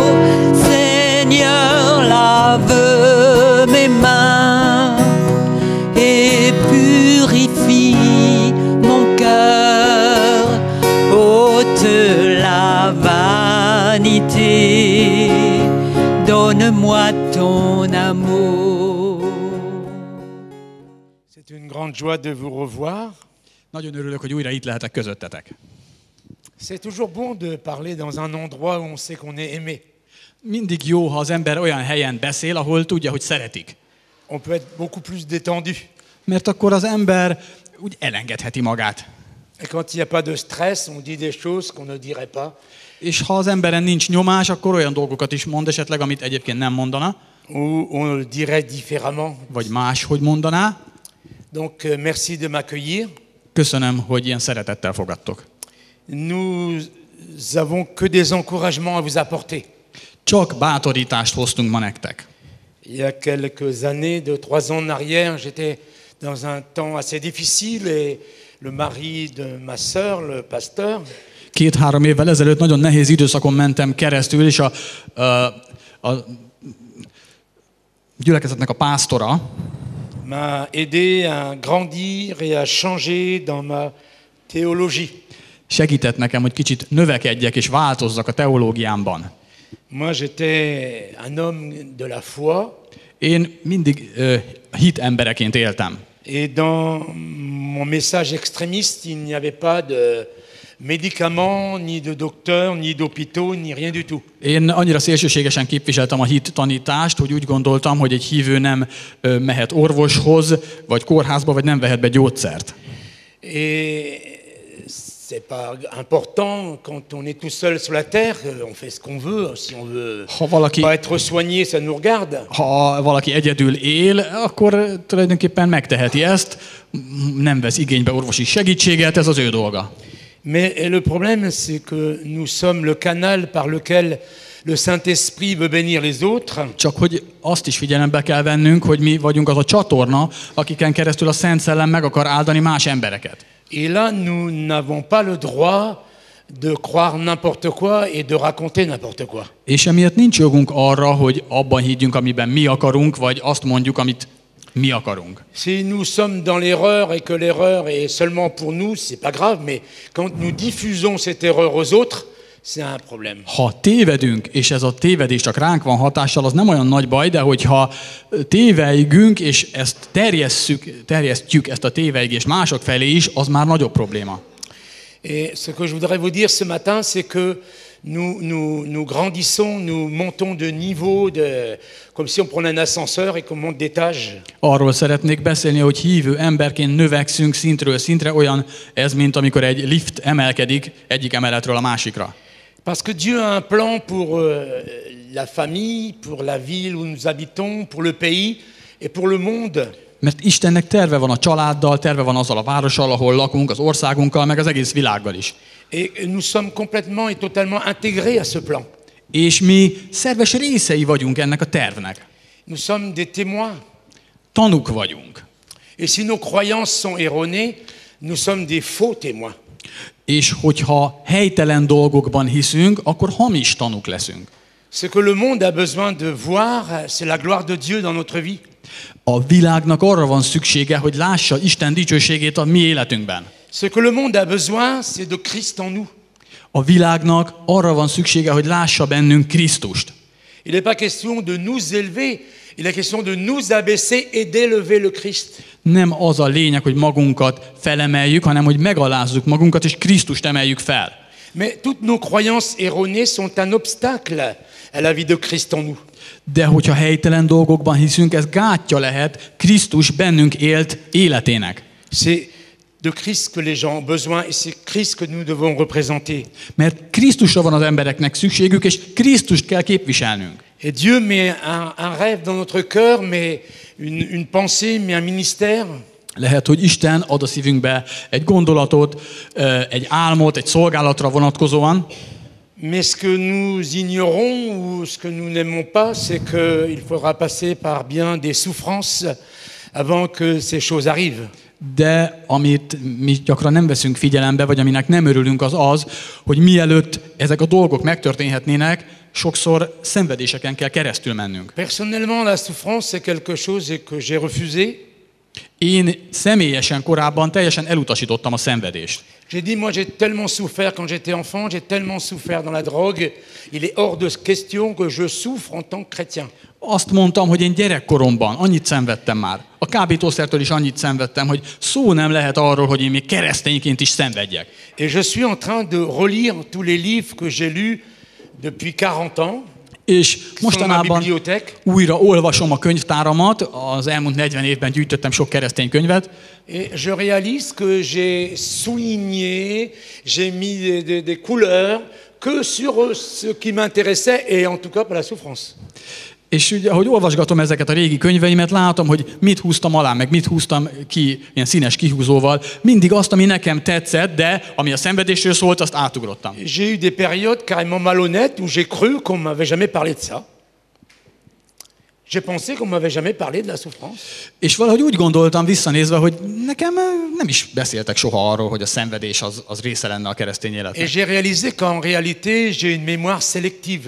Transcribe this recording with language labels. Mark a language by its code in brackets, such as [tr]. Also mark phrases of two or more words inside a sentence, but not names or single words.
[fr] Seigneur, lave mes mains et purifie mon cœur. Ôte la vanité, donne-moi ton amour. C'est une grande joie de vous revoir. [hu] Nagyon örülök, hogy újra itt lehetek közöttetek. [fr] C'est toujours bon de parler dans un endroit où on sait qu'on est aimé. [hu] Mindig jó, ha az ember olyan helyen beszél, ahol tudja, hogy szeretik. [fr] On peut être beaucoup plus détendu. [hu] Mert akkor az ember úgy elengedheti magát. [fr] Et quand il n'y a pas de stress, on dit des choses qu'on ne dirait pas. [hu] És ha az emberen nincs nyomás, akkor olyan dolgokat is mond esetleg, amit egyébként nem mondana, [fr] Ou on le dirait différemment. [hu] vagy máshogy mondaná. [fr] Donc merci de m'accueillir. [hu] Köszönöm, hogy ilyen szeretettel fogadtok. [fr] Nous avons que des encouragements à vous apporter. [hu] Csak bátorítást hoztunk ma nektek. [fr] Il y a quelques années, 2-3 ans en arrière, j'étais dans un temps assez difficile et le mari de ma sœur, le pasteur, [hu] 2-3 évvel ezelőtt nagyon nehéz időszakon mentem keresztül, és a gyülekezetnek a pásztora [fr] m'a aidé à grandir et à changer dans ma théologie. [hu] segített nekem, hogy kicsit növekedjek és változzak a teológiámban. [fr] Moi, j'étais un homme de la foi [hu] Én mindig hit embereként éltem. [fr] et dans mon message extrémiste, il n'y avait pas de médicaments, ni de docteurs, ni d'hôpitaux, ni rien du tout. [hu] Én annyira szélsőségesen képviseltem a hit tanítást, hogy úgy gondoltam, hogy egy hívő nem mehet orvoshoz, vagy kórházba, vagy nem vehet be gyógyszert. [fr] Et c'est pas important quand on est tout seul sur la terre, on fait ce qu'on veut. Si on veut [hu] Ha valaki, [fr] pas être soigné, ça nous regarde. [hu] ha valaki egyedül él, akkor tulajdonképpen megteheti ezt, nem vesz igénybe orvosi segítséget, ez az ő dolga. [fr] Mais le problème, c'est que nous sommes le canal par lequel le Saint-Esprit veut bénir les autres. [hu] Csak hogy azt is figyelembe kell vennünk, hogy mi vagyunk az a csatorna, akiken keresztül a Szent Szellem meg akar áldani más embereket. [fr] Et là, nous n'avons pas le droit de croire n'importe quoi et de raconter n'importe quoi. [hu] És emiatt nincs jogunk arra, hogy abban higgyünk, amiben mi akarunk, vagy azt mondjuk, amit mi akarunk. [fr] Si nous sommes dans l'erreur et que l'erreur est seulement pour nous, c'est pas grave, mais quand nous diffusons cette erreur aux autres, c'est un problème. [hu] Ha tévedünk, és ez a tévedés csak ránk van hatással, az nem olyan nagy baj, de hogyha téveigünk, és ezt terjesztjük ezt a téveigést mások felé is, az már nagyobb probléma. [fr] Et ce que je voudrais vous dire ce matin, c'est que nous grandissons, nous montons de niveau, comme si on prenait un ascenseur et qu'on monte d'étage. [hu] Arról szeretnék beszélni, hogy hívő emberként növekszünk szintről szintre, olyan ez, mint amikor egy lift emelkedik egyik emeletről a másikra. [fr] Parce que Dieu a un plan pour la famille, pour la ville où nous habitons, pour le pays et pour le monde. [hu] Mert Istennek terve van a családdal, terve van azzal a várossal, ahol lakunk, az országunkkal, meg az egész világgal is. [fr] Et nous sommes complètement et totalement intégrés à ce plan. [hu] És mi szerves részei vagyunk ennek a tervnek. [fr] Nous sommes des témoins. [hu] Tanúk vagyunk. [fr] Et si nos croyances sont erronées, nous sommes des faux témoins. [hu] És hogyha helytelen dolgokban hiszünk, akkor hamis tanúk leszünk. [fr] Ce que le monde a besoin de voir, c'est la gloire de Dieu dans notre vie. [hu] A világnak arra van szüksége, hogy lássa Isten dicsőségét a mi életünkben. [fr] Ce que le monde a besoin, c'est de Christ en nous. [hu] A világnak arra van szüksége, hogy lássa bennünk Krisztust. [fr] Il n'est pas question de nous élever, il est question de nous abaisser et d'élever le Christ. [hu] Nem az a lényeg, hogy magunkat felemeljük, hanem hogy megalázzuk magunkat, és Krisztust emeljük fel. [fr] Mais toutes nos croyances erronées sont un obstacle à la vie de Christ en nous. [hu] De hogyha helytelen dolgokban hiszünk, ez gátja lehet Krisztus bennünk élt életének. [fr] C'est de Christ que les gens ont besoin et c'est Christ que nous devons représenter. [hu] Mert Krisztusra van az embereknek szükségük, és Krisztust kell képviselnünk. [fr] Et Dieu met un rêve dans notre cœur, mais une pensée, mais un ministère. [hu] Lehet, hogy Isten ad a szívünkbe egy gondolatot, egy álmot, egy szolgálatra vonatkozóan, [fr] Mais ce que nous ignorons ou ce que nous n'aimons pas, c'est qu'il faudra passer par bien des souffrances avant que ces choses arrivent. [hu] de amit mi gyakran nem veszünk figyelembe, vagy aminek nem örülünk, az az, hogy mielőtt ezek a dolgok megtörténhetnének, sokszor szenvedéseken kell keresztül mennünk. [fr] Personnellement, la souffrance, c'est quelque chose que j'ai refusé. [hu] Én személyesen korábban teljesen elutasítottam a szenvedést. [fr] J'ai dit, moi j'ai tellement souffert quand j'étais enfant, j'ai tellement souffert dans la drogue, il est hors de question que je souffre en tant que chrétien. [hu] Azt mondtam, hogy én gyerekkoromban annyit szenvedtem már. A kábítószertől is annyit szenvedtem, hogy szó nem lehet arról, hogy én még keresztényként is szenvedjek. [fr] Et je suis en train de relire tous les livres que j'ai lus depuis 40 ans. [hu] És mostanában újra olvasom a könyvtáramat, az elmúlt 40 évben gyűjtöttem sok keresztény könyvet. [fr] Et je réalise que j'ai souligné, j'ai mis des couleurs que sur ce qui m'intéressait et en tout cas pour la souffrance. [hu] És ugye, ahogy olvasgatom ezeket a régi könyveimet, látom, hogy mit húztam alá, meg mit húztam ki ilyen színes kihúzóval. Mindig azt, ami nekem tetszett, de ami a szenvedésről szólt, azt átugrottam. [fr] J'ai eu des périodes carrément malhonnêtes où j'ai cru qu'on m'avait jamais parlé de ça. J'ai pensé qu'on m'avait jamais parlé de la souffrance. [hu] És valahogy úgy gondoltam visszanézve, hogy nekem nem is beszéltek soha arról, hogy a szenvedés az része lenne a keresztény életnek. [fr] Et j'ai réalisé qu'en réalité, j'ai une mémoire sélective.